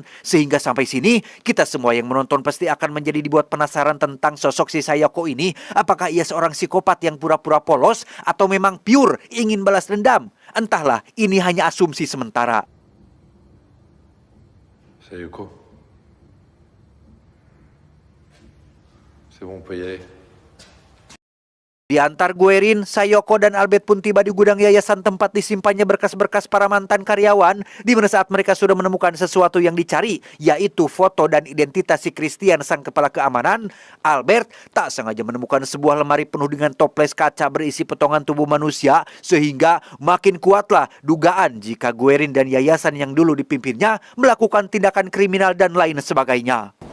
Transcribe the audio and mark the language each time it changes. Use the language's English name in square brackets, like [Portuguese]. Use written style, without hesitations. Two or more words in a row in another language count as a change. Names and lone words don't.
[Indonesian] Sehingga sampai sini, kita semua yang menonton pasti akan menjadi dibuat penasaran tentang sosok si Sayoko ini. Apakah ia seorang psikopat yang pura-pura polos atau memang pure ingin balas dendam? Entahlah, ini hanya asumsi sementara. Sayoko. [French] C'est bon, on peut y aller. [Indonesian] Diantar Guerin, Sayoko dan Albert pun tiba di gudang yayasan tempat disimpannya berkas-berkas para mantan karyawan, di mana saat mereka sudah menemukan sesuatu yang dicari, yaitu foto dan identitas si Christian, sang kepala keamanan. Albert tak sengaja menemukan sebuah lemari penuh dengan toples kaca berisi potongan tubuh manusia, sehingga makin kuatlah dugaan jika Guerin dan yayasan yang dulu dipimpinnya melakukan tindakan kriminal dan lain sebagainya.